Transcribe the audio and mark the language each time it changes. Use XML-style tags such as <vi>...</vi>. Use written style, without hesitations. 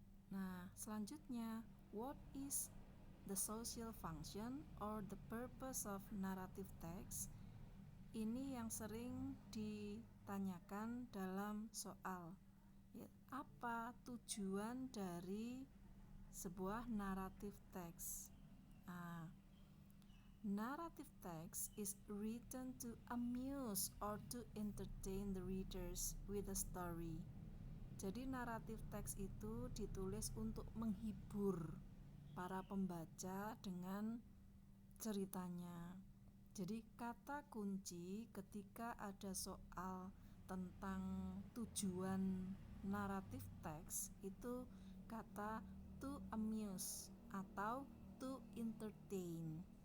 <id>Nah, selanjutnya,</id> <en>what is the social function or the purpose of narrative text?</en> <id>Ini yang sering ditanyakan dalam soal. Apa tujuan dari sebuah narrative text?</id> <en>Narrative text is written to amuse or to entertain the readers with a story.</en> <id>Jadi narrative text itu ditulis untuk menghibur para pembaca dengan ceritanya. Jadi kata kunci ketika ada soal tentang tujuan narrative text itu kata</id> <en>to amuse</en> <id>atau</id> <en>to entertain.</en>